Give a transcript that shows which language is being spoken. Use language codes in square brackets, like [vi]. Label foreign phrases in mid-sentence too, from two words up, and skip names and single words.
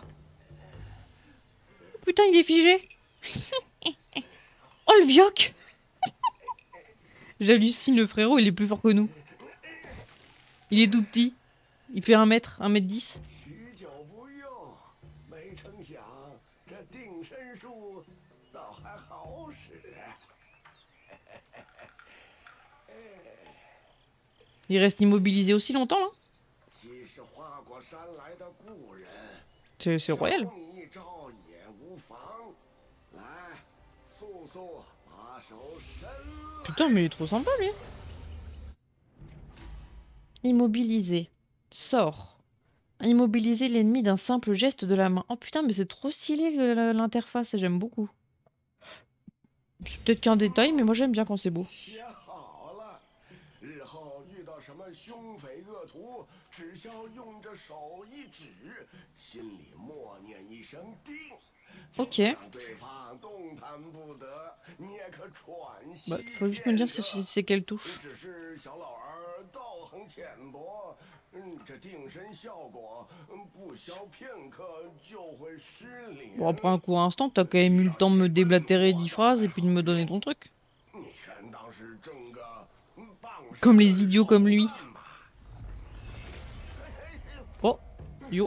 [fr] Putain, il est figé. Oh le vioc. J'hallucine, le frérot, il est plus fort que nous. Il est tout petit. Il fait 1 mètre, 1 m 10. [zh] 许久不用，没成想这定身术倒还好使。 [fr] Il reste immobilisé aussi longtemps, là? [zh] 其实是花果山来的故人， [fr] C'est royal. [zh] 瞧你一招也无妨。来，速速把手伸来。 [fr] Putain, mais il est trop sympa, lui. Immobiliser. Sort. Immobiliser l'ennemi d'un simple geste de la main. Oh putain, mais c'est trop stylé l'interface, j'aime beaucoup. C'est peut-être qu'un détail, mais moi j'aime bien quand c'est beau. [zh] 写好了，日后遇到什么凶匪恶徒，只需要用着手一指，心里默念一声“定”， [fr] Ok. [zh] 就让对方动弹不得，你也可喘息 [fr] Bah, faut juste me dire [zh] 片刻。 [fr] c'est quelle touche. [zh] 只是小老儿道行浅薄，这定身效果不消片刻就会失灵。 [fr] Bon, après un court instant, t'as quand même eu le temps de me déblatérer 10 phrases et puis de me donner ton truc. [zh] 你全当是挣个棒上 [fr] Comme [zh] 的 [fr] les idiots comme lui. [zh] 手段吧。 [fr] Oh, yo.